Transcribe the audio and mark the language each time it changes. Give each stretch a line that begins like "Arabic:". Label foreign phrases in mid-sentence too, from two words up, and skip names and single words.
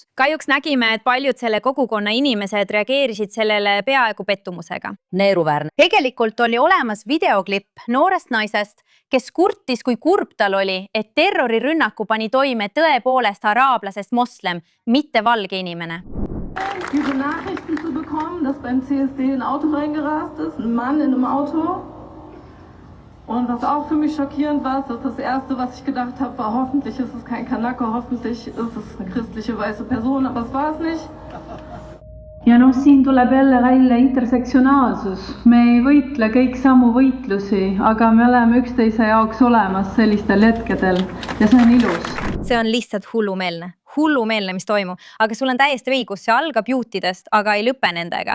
Estonian: Kahjuks nägime, et paljud selle kogukonna inimesed reageerisid sellele peaaegu pettumusega. neeruväärne. Tegelikult oli olemas videoklipp noorest naisest, kes kurtis, kui kurb tal oli, et terrorirünnaku pani toime tõepoolest araablasest moslem, mitte valge inimene.
German: Diese Nachrichten zu bekommen, dass beim CSD ein Auto reingerast ist, ein Mann in einem Auto. Und was auch für mich schockierend war, ist, dass das Erste, was ich gedacht habe, war, hoffentlich ist es kein Kanake, hoffentlich ist es eine christliche weiße Person, aber es war es nicht.
Estonian: Ja siin tuleb jälle välja intersektsionaalsus. Me ei võitle kõik samu võitlusi, aga me oleme üksteise jaoks olemas sellistel hetkedel ja see on ilus. See on lihtsalt hullumeelne, mis toimub, aga sul on täiesti õigus, see algab juutidest, aga ei lõpe nendega.